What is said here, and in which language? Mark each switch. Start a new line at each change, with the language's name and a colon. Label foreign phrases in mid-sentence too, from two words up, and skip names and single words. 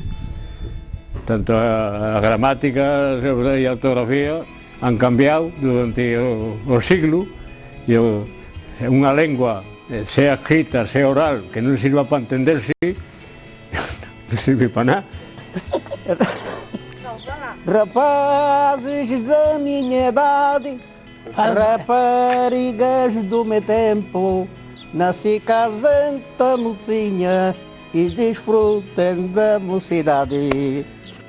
Galician: Tanto a gramática e a ortografía han cambiado durante o siglo, e unha lengua, sea escrita, sea oral, que non sirva para entenderse, non sirve para nada.
Portuguese: Rapazes da minha idade, raparigas do meu tempo, nasci casenta mocinha e desfrutem da mocidade.